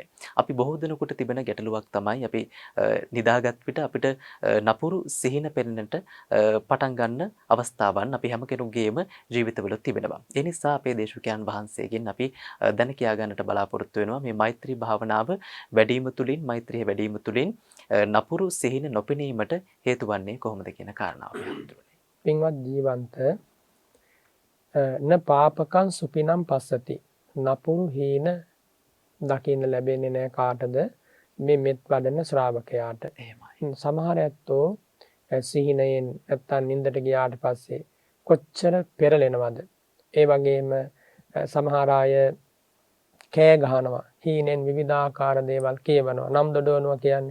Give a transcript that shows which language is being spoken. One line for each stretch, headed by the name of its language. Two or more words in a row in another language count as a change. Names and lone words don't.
Sinhala: අපි බොහෝ දෙනෙකුට තිබෙන ගැටලුවක් තමයි අපි නිදාගත් විට අපිට නපුරු සිහින පෙනෙන්නට පටන් ගන්න අවස්ථාවන් අපි හැම කෙනෙකුගේම ජීවිතවල තිබෙනවා. ඒ නිසා අපේ දේශකයන් වහන්සේගෙන් අපි දැන කියා ගන්නට බලාපොරොත්තු වෙනවා මේ මෛත්‍රී භාවනාව වැඩිම තුලින් මෛත්‍රිය වැඩිම තුලින් නපුරු සිහින නොපෙනීමට හේතු වන්නේ කොහොමද කියන කාරණාව හඳුන්වන්නේ.
Pali: පින්වත් ජීවන්ත න පාපකං සුපිනම් පස්සති.
Sinhala: නපුරු හීන දකින්න ලැබෙන්නේ නැහැ කාටද? මේ මෙත් වඩන ශ්‍රාවකයාට. එහෙමයි. සමහර ඇත්තෝ සිහිනයෙන් නැත්තම් නින්දට ගියාට පස්සේ කොච්චර පෙරලෙනවද? ඒ වගේම සමහර අය කෑ ගහනවා, හීනෙන් විවිධාකාර දේවල් කියවනවා, නම් දොඩවනවා කියන්නේ.